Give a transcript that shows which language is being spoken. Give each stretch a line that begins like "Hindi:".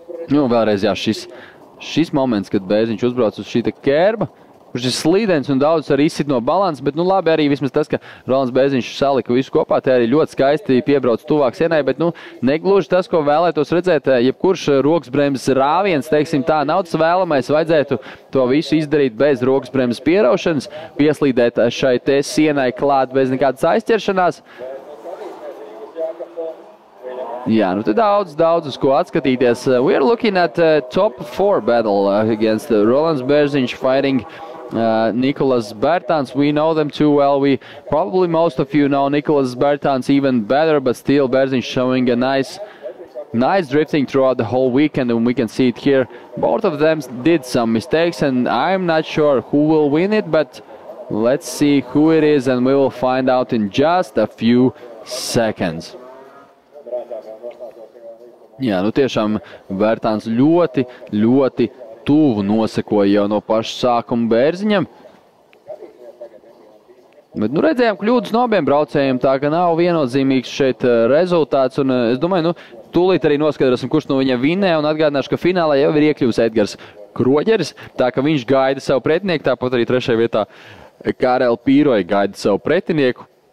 Latvian: Nu, vēlreiz, jā, šis moments, kad Bērziņš uzbrauc uz šī kerba, kurš ir slīdens un daudz arī izsit no balanses, bet labi arī vismaz tas, ka Rolands Bērziņš salika visu kopā, te arī ļoti skaisti piebrauc tuvāk sienai, bet negluži tas, ko vēlētos redzēt, jebkurš roksbremzes rāviens, teiksim tā, nav tas vēlamais, vajadzētu to visu izdarīt bez roksbremzes pieraušanas, pieslīdēt šai te sienai klāt bez nekādas aizķeršanās. Jā, te daudz uz ko atskatīties.
English: We are looking at top 4 battle against Rolands Bērziņš fighting Nikolās Bērtāns. We know them too well. Probably most of you know Nikolās Bērtāns even better, but still Bērziņš showing a nice drifting throughout the whole weekend, and we can see it here. Both of them did some mistakes, and I'm not sure who will win it, but let's see who it is, and we will find out in just a few seconds.
Latvian: Jā, tiešām Bērtāns ļoti tuvu nosekoja jau no paša sākuma Bērziņam. Bet redzējām kļūdas no abiem braucējiem, tā ka nav viennozīmīgs šeit rezultāts. Un es domāju, tūlīt arī noskaidrosim, kurš no viņiem vinnē, un atgādināšu, ka finālā jau ir iekļuvis Edgars Kroģeris, tā ka viņš gaida savu pretinieku, tāpat arī trešajā vietā Karel Pīroja gaida savu pretinieku.